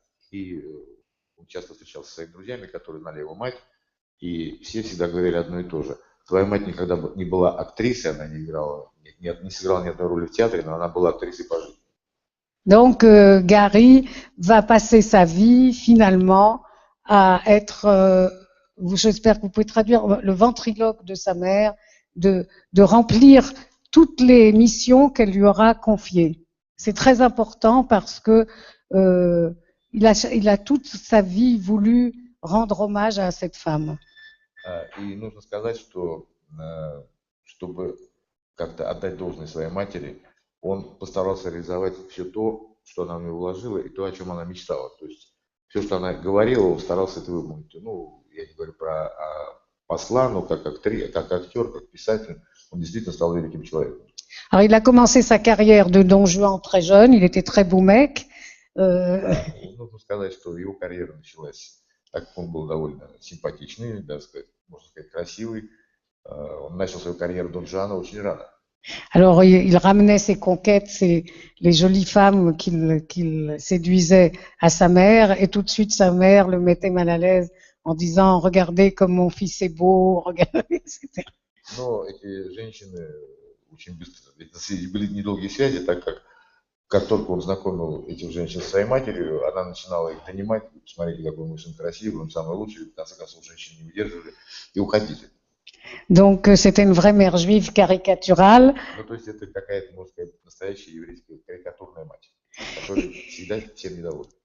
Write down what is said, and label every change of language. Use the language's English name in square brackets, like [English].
[Russian] И он часто встречался со своими друзьями, которые знали его мать, и все всегда говорили одно и то же. Твоя мать никогда не была актрисой, она не сыграла ни одной роли в театре, но она была актрисой по жизни. [French] Donc Gary va passer sa vie finalement à être, j'espère que vous pouvez traduire, le ventriloque de sa mère, de remplir toutes les missions qu'elle lui aura confiées. C'est très important parce que il a toute sa vie voulu rendre hommage à cette femme. [Russian] И нужно сказать, что чтобы как-то отдать должное своей матери, он постарался реализовать все то, что она в него вложила, и то, о чем она мечтала. То есть все, что она говорила, он старался это выполнить. Ну, я не говорю про посла, но как актер, как писатель, он действительно стал великим человеком. [French] Alors, il a commencé sa carrière de Don Juan très jeune, il était très beau mec. [Russian] Нужно сказать, что его карьера началась, так как он был довольно симпатичный, даже сказать, можно сказать, красивый. Он начал свою карьеру Дон Жуана очень рано. [French] Alors, il ramenait ses conquêtes, les jolies femmes qu'il séduisait à sa mère, et tout de suite, sa mère le mettait mal à l'aise en disant « Regardez comme mon fils est beau, regardez, etc. » [Russian] Но эти женщины очень быстро, были недолгие связи, так как только он знакомил этих женщин со своей матерью, она начинала их донимать, смотрите, какой мой сын красивый, он самый лучший, в конце концов, женщины не выдерживали и уходили. [French] Donc, c'était une vraie mère juive caricaturale. [Russian] Ну, то есть это какая-то, можно сказать, настоящая еврейская карикатурная мать, которая всегда всем недовольна.